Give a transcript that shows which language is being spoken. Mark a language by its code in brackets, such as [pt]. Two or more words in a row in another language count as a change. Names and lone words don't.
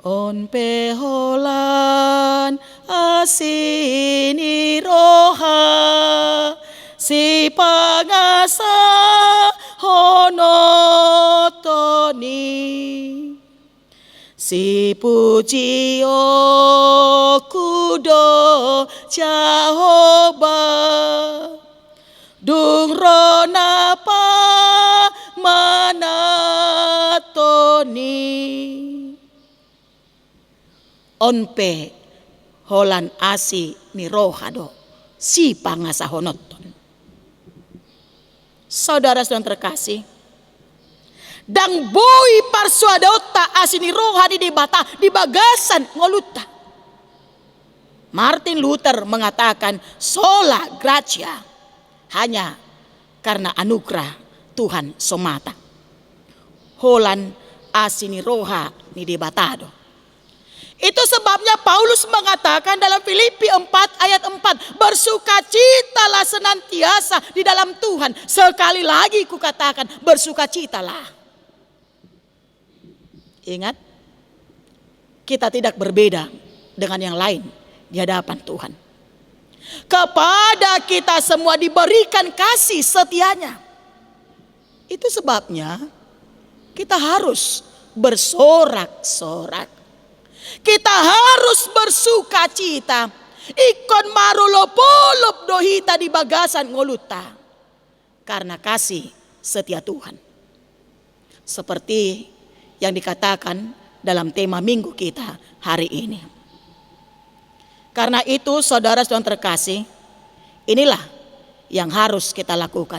[bbc] On peholan asini roha si pangasa honotoni si pujio kudo Jehovah dung ronapa manatoni. Onpe holan asi ni rohado si pangasa honoton. [id] Saudara-saudara terkasih, [bbc] dang boy parsuadota asini rohani di bata di bagasan ngoluta. [id] Martin Luther mengatakan [la] sola gratia, [id] hanya karena anugerah Tuhan semata. [bbc] Holan asini roha ni di batado. [id] Itu sebabnya Paulus mengatakan dalam Filipi 4 ayat 4, bersukacitalah senantiasa di dalam Tuhan. Sekali lagi kukatakan, bersukacitalah. Ingat, kita tidak berbeda dengan yang lain di hadapan Tuhan. Kepada kita semua diberikan kasih setianya. Itu sebabnya kita harus bersorak-sorak. Kita harus bersuka cita. [bbc] Ikon marulopolop dohita di bagasan ngoluta. [id] Karena kasih setia Tuhan. Seperti yang dikatakan dalam tema minggu kita hari ini. Karena itu saudara-saudara terkasih, inilah yang harus kita lakukan.